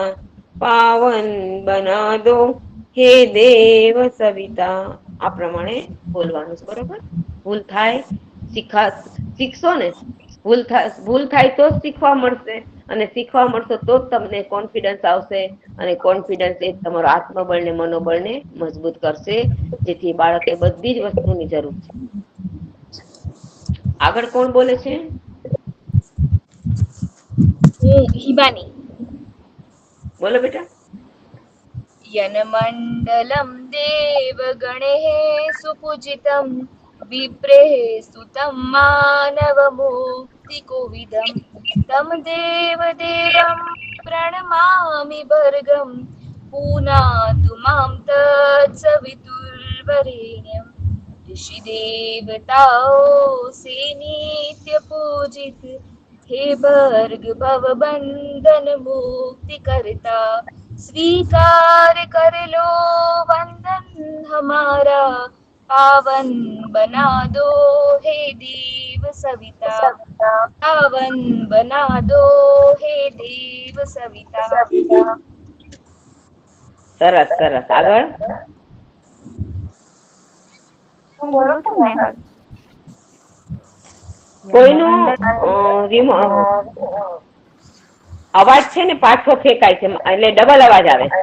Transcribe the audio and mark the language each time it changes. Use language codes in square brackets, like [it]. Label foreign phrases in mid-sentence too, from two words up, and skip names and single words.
[hi] पावन बना दो हे देव सविता [gu] આ પ્રમાણે બોલવાનું છે બરોબર ભૂલ થાય શીખશો ને ભૂલ થાય તો જ શીખવા મળશે અને શીખવા મળશે તો જ તમને કોન્ફિડન્સ આવશે અને કોન્ફિડન્સ એ તમારો આત્મબળ ને મનોબળને મજબૂત કરશે જેથી બાળકે બધી જ વસ્તુની જરૂર છે આગળ કોણ બોલે છે હિબાની બોલો બેટા [sa] यन्मण्डलं देवगणैः सुपूजितं विप्रेः सुतं मानवमुक्तिकोविदं तं देवदेवं प्रणमामि भर्गं पुनातु मां तत्सवितुर्वरेण्यं [hi] ऋषिदेवताओ से नित्य पूजित हे भर्ग भवबंधन मुक्ति करता स्वीकार कर लो वंदन हमारा पावन बना दो हे देव सविता पावन बना दो हे देव सविता [gu] સરસ સરસ આગળ હું બોલું છું ને કોઈનો અવાજ છે ને પાછો ફેંકાય છે એટલે ડબલ અવાજ આવે